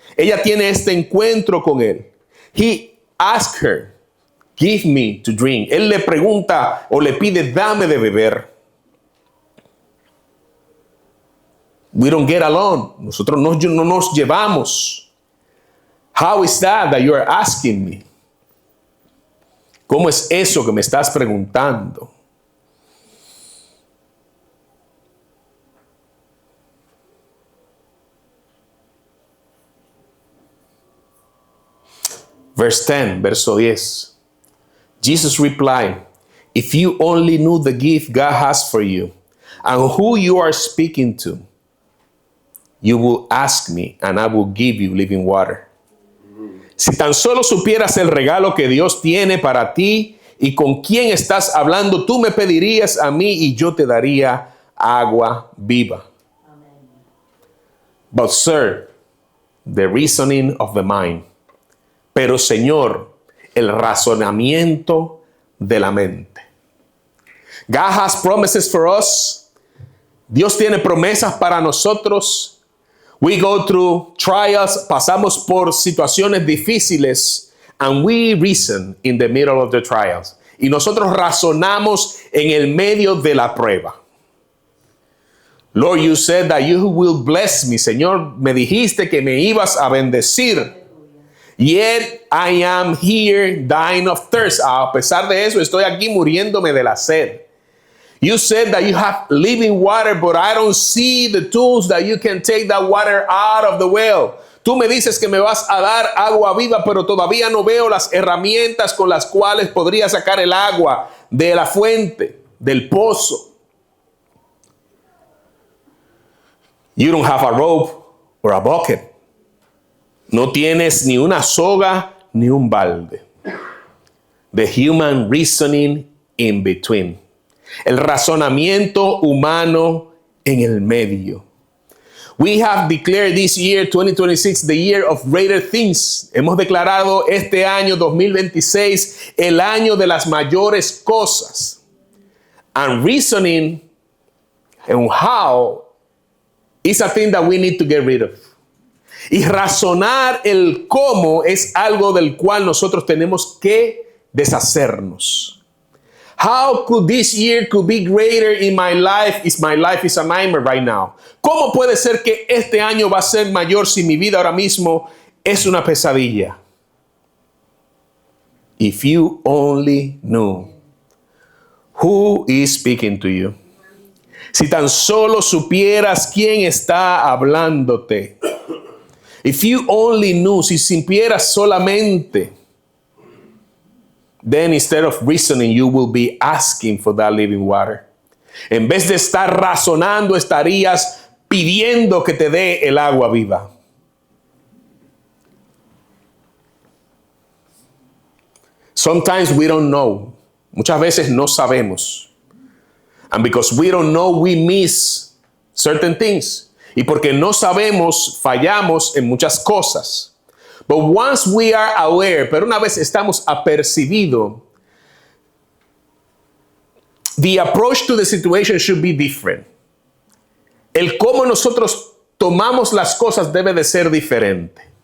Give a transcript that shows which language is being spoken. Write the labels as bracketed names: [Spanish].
[Spanish] Ella tiene este encuentro con él. [English] He asked her, give me to drink. [Spanish] Él le pregunta o le pide, dame de beber. [English] We don't get along. [Spanish] Nosotros no nos llevamos. [English] How is that you are asking me? [Spanish] ¿Cómo es eso que me estás preguntando? [English] Verse 10, [Spanish] verso 10. [English] Jesus replied, if you only knew the gift God has for you and who you are speaking to, you will ask me and I will give you living water. [Spanish] Si tan solo supieras el regalo que Dios tiene para ti y con quién estás hablando, tú me pedirías a mí y yo te daría agua viva. [English] Amen. But sir, the reasoning of the mind. [Spanish] Pero Señor, el razonamiento de la mente. [English] God has promises for us. [Spanish] Dios tiene promesas para nosotros. [English] We go through trials, [Spanish] pasamos por situaciones difíciles, [English] and we reason in the middle of the trials. [Spanish] Y nosotros razonamos en el medio de la prueba. [English] Lord, you said that you will bless me. [Spanish] Señor, me dijiste que me ibas a bendecir. [English] Yet I am here dying of thirst. [Spanish] A pesar de eso, estoy aquí muriéndome de la sed. [English] You said that you have living water, but I don't see the tools that you can take that water out of the well. [Spanish] Tú me dices que me vas a dar agua viva, pero todavía no veo las herramientas con las cuales podría sacar el agua de la fuente, del pozo. [English] You don't have a rope or a bucket. [Spanish] No tienes ni una soga ni un balde. [English] The human reasoning in between. [Spanish] El razonamiento humano en el medio. [English] We have declared this year 2026 the year of greater things. [Spanish] Hemos declarado este año 2026 el año de las mayores cosas. [English] And reasoning and how is a thing that we need to get rid of. [Spanish] Y razonar el cómo es algo del cual nosotros tenemos que deshacernos. [English] How could this year could be greater in my life if my life is a nightmare right now? [Spanish] ¿Cómo puede ser que este año va a ser mayor si mi vida ahora mismo es una pesadilla? [English] If you only knew who is speaking to you. [Spanish] Si tan solo supieras quién está hablándote. [English] If you only knew, [Spanish] si supieras solamente, [English] then instead of reasoning, you will be asking for that living water. [Spanish] En vez de estar razonando, estarías pidiendo que te dé el agua viva. [English] Sometimes we don't know. [Spanish] Muchas veces no sabemos. [English] And because we don't know, we miss certain things. [Spanish] Y porque no sabemos, fallamos en muchas cosas. [English] But once we are aware, [Spanish] pero una vez estamos apercibido, [English] the approach to the situation should be different. [Spanish] El cómo nosotros tomamos las cosas debe de ser diferente.